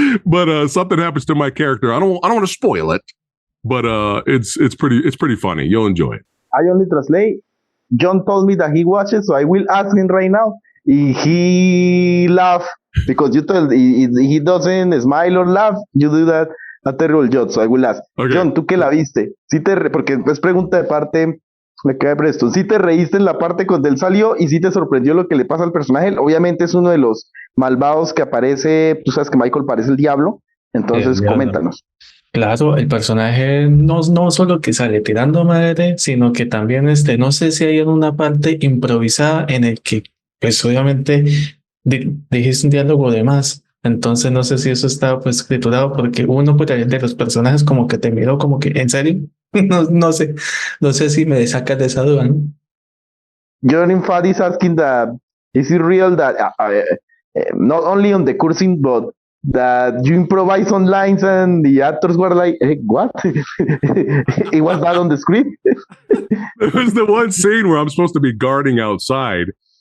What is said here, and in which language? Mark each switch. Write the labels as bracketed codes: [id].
[en] But something happens to my character. I don't want to spoil it, but it's pretty funny. You'll enjoy it. I only translate. John told me that he watches, so I will ask him right now. He laugh because you told he doesn't smile or laugh. You do that a terrible job, so I will ask. [es] Okay. John, ¿tú qué la viste? Porque es pregunta de parte, me queda Preston. ¿Sí te reíste en la parte cuando él salió y sí te sorprendió lo que le pasa al personaje? Obviamente es uno de los malvados que aparece, tú sabes que Michael parece el diablo, entonces coméntanos. Claro, el personaje no solo que sale tirando madre, sino que también no sé si hay en una parte improvisada en el que, pues obviamente dijiste un diálogo de más. Entonces no sé si eso está pues escriturado, porque uno por ahí de los personajes como que te miró como que, ¿en serio? No sé si me sacas de esa duda, ¿no? [en] John in Phat is asking that, is it real that not only on the cursing, but that you improvise on lines and the actors were like, hey, what? It was that on the script? It was the one scene where I'm supposed to be guarding outside.